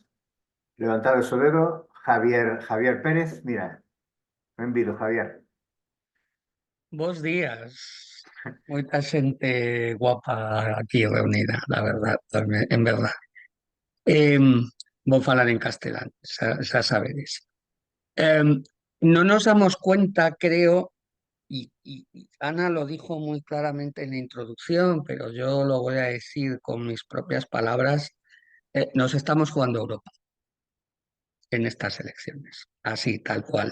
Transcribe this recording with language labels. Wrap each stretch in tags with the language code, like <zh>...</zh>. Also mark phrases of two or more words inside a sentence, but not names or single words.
<gl>Levantado o dedo, Javier Pérez, mira. Benvido, Javier. Bos días. Moita xente guapa aquí reunida,</gl> <es>la verdad, en verdad.</es> <gl>Vou falar en castelán, xa sabedes.</gl> <es>No nos damos cuenta, creo, y Ana lo dijo muy claramente en la introducción, pero yo lo voy a decir con mis propias palabras, nos estamos jugando Europa en estas elecciones, así, tal cual.</es>